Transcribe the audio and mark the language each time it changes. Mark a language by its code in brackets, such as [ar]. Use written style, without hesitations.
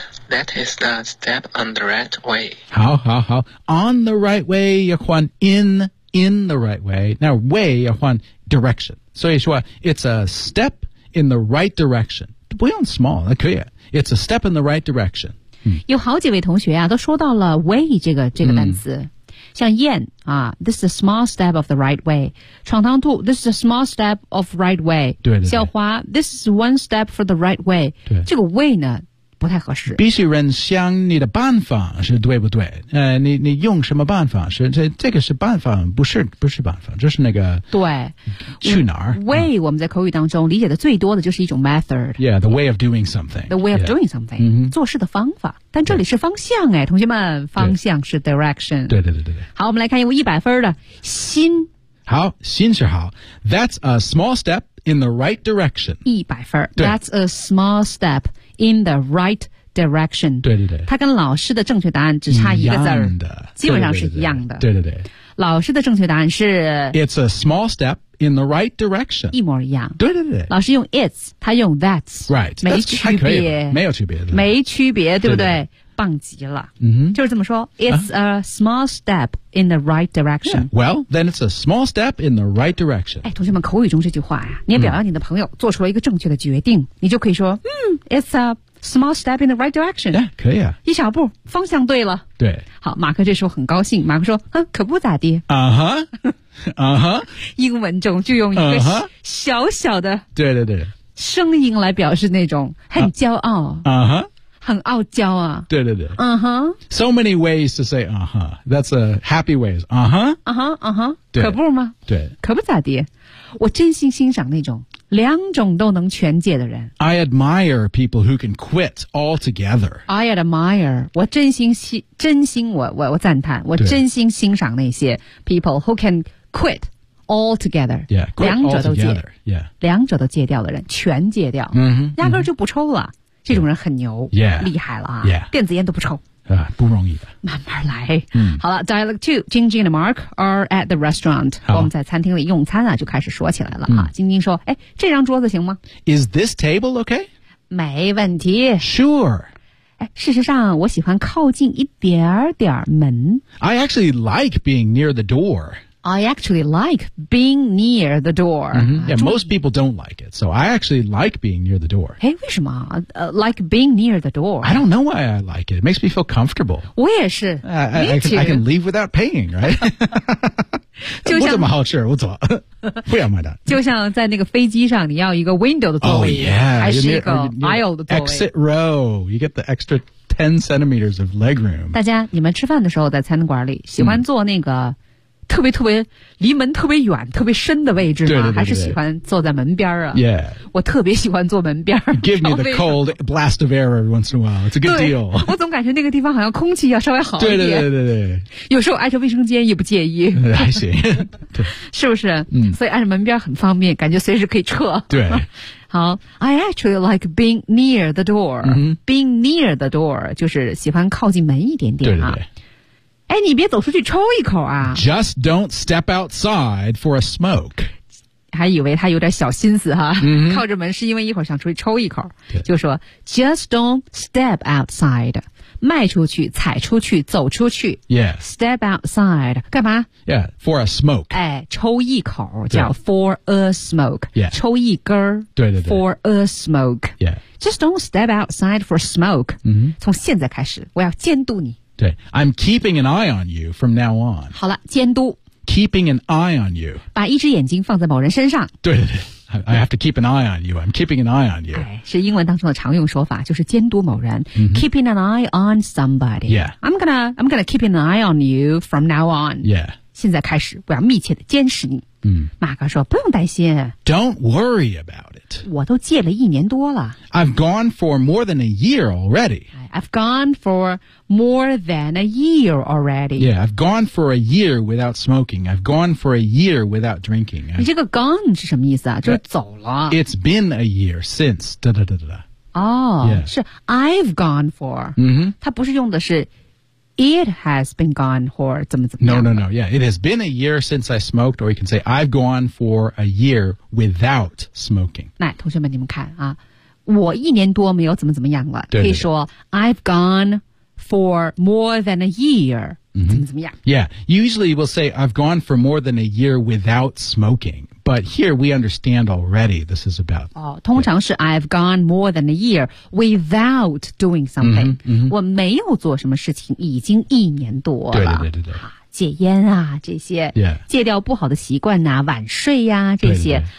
[en] That is the step on the right way. [zh] 好。 [en] On the right way, [zh] 要换 [en] in the right way. 那 way, [zh] 要换 [en] direction. [zh] 所以说 [en] it's a step,in the right direction. [zh] 不用 [en] small, [zh] 那可以。 [en] It's a step in the right direction.、 [zh] 有好几位同学啊都说到了 way 这个单词。像燕啊 [en] this is a small step of the right way. 闯堂兔 this is a small step of right way. [zh] 对。小花 this is one step for the right way. 对。这个 way 呢不太合适。必须人想你的办法是对不对你用什么办法是这个是办法不是办法就是那个。对。去哪儿 ?way, 我们在口语当中理解的最多的就是一种 method。 [en] Yeah, the way of doing something. The way of doing something.、 Yeah. [zh] 做事的方法。但这里是方向哎同学们方向是 [en] direction. [zh] 对。好我们来看一位100分的心。好心是好。 [en] That's a small step in the right direction. 100分。That's a small step. In the right direction. [zh] 对。它跟老师的正确答案只差一个字儿。一样的。基本上是一样的。对。老师的正确答案是 [en] It's a small step in the right direction. [zh] 一模一样。对对对。老师用 it's, 他用 that's. [en] Right. [zh] 没区别。没有区别。没区别，对不 对, 对, 对, 对。棒极了。 Mm-hmm. 就是这么说 [en] It's a small step in the right direction.、 Yeah. Well, then it's a small step in the right direction. [zh] 哎，同学们，口语中这句话呀、啊，你也表扬你的朋友、mm. 做出了一个正确的决定，你就可以说 [en] it's a small step in the right direction. [zh] 哎、yeah, ，可以啊。一小步，方向对了。对。好，马克这时候很高兴。马克说：“哼，可不咋地。” 啊哈，啊哈。英文中就用一个小小的，对对对，声音来表示那种很骄傲。啊哈，很傲娇啊。对对对。啊哈。 [en] So many ways to say [zh] 啊哈 [en] ，That's a happy ways. 啊哈， [zh] 啊哈，啊哈。可不吗？对。可不咋地，我真心欣赏那种。两种都能全解的人 [en] I admire people who can quit altogether I admire [zh] 我真心真心我赞叹我真心欣赏那些 [en] people who can quit altogether yeah, quit [zh] 两者都戒、 [en] altogether. yeah. [zh] 两者都戒掉的人全戒掉、 mm-hmm. 压根就不抽了、mm-hmm. 这种人很牛、 yeah. 厉害了、啊 [en] yeah. [zh] 电子烟都不抽不容易的慢慢来、嗯、好了 [en] Dialogue 2 Jingjing and Mark are at the restaurant [zh] 我们在餐厅里用餐啊就开始说起来了、嗯、Jingjing 说哎，这张桌子行吗 [en] Is this table okay? [zh] 没问题 [en] Sure [zh] 哎，事实上我喜欢靠近一点点门 [en] I actually like being near the door I actually like being near the door.、 Mm-hmm. Yeah, most people don't like it, so I actually like being near the door. [zh] 哎，为什么、 [en] like being near the door? I don't know why I like it. It makes me feel comfortable. [zh] 我也是 [en] I can leave without paying, right? [zh] 就像我怎么好吃，我走，不要买单。就像在那个飞机上，你要一个 window 的座位， [en] oh, yeah, [zh] 还是一个 aisle 的座位。 [en] Exit row, you get the extra 10 centimeters of leg room. [zh] 大家，你们吃饭的时候在餐馆里喜欢坐那个、mm. 特别特别离门特别远特别深的位置呢对对对对还是喜欢坐在门边啊 [en] Yeah. [zh] 我特别喜欢坐门边 [en] Give me the cold blast of air every once in a while. It's a good deal. [zh] 我总感觉那个地方好像空气要稍微好一点。对对对对对。有时候挨着卫生间也不介意。还行。是不是、嗯、所以挨着门边很方便感觉随时可以撤。对。好 [en] I actually like being near the door.、 Mm-hmm. Being near the door, [zh] 就是喜欢靠近门一点点啊。对对对哎，你别走出去抽一口啊 [en] Just don't step outside for a smoke [zh] 还以为他有点小心思哈、 mm-hmm. 靠着门是因为一会儿想出去抽一口就说 [en] Just don't step outside [zh] 迈出去踩出去走出去 [en] Yeah Step outside [zh] 干嘛 [en] Yeah for a smoke [zh] 哎，抽一口叫 [en] for a smoke Yeah [zh] 抽一根儿对对对 [en] For a smoke Yeah Just don't step outside for a smoke、 mm-hmm. [zh] 从现在开始我要监督你对 [en] I'm keeping an eye on you from now on. [zh] 好了监督 [en] Keeping an eye on you. [zh] 把一只眼睛放在某人身上。对对对 [en] I have to keep an eye on you. I'm keeping an eye on you.、 [zh] 哎、是英文当中的常用说法就是监督某人、 mm-hmm. [en] Keeping an eye on somebody. Yeah. I'm gonna keep an eye on you from now on. Yeah. [zh] 现在开始我要密切的监视你。嗯、马克说不用担心 [en] Don't worry about it [zh] 我都戒了一年多了 [en] I've gone for more than a year already I've gone for more than a year already Yeah, I've gone for a year without smoking I've gone for a year without drinking [zh] 你这个 [en] gone [zh] 是什么意思啊就是走了 [en] It's been a year since [zh] 哒哒哒哒哒 [en] Oh,、 yeah. [zh] 是 [en] I've gone for、 mm-hmm. [zh] 它不是用的是 [en] It has been gone for [zh] 怎么怎么样 [en] No, no, no. Yeah, it has been a year since I smoked, or you can say, I've gone for a year without smoking. [zh] 那同学们你们看啊我一年多没有怎么怎么样了对对对可以说 [en] I've gone for more than a year,、 mm-hmm. [zh] 怎么怎么样 [en] Yeah, usually we'll say, I've gone for more than a year without smoking. But here we understand already this is about... [zh] 哦通常是 [en] I've gone more than a year without doing something. Mm-hmm, mm-hmm. [zh] 我没有做什么事情已经一年多了。对对对对对。戒烟啊这些、 [en] yeah. [zh] 戒掉不好的习惯啊晚睡啊这些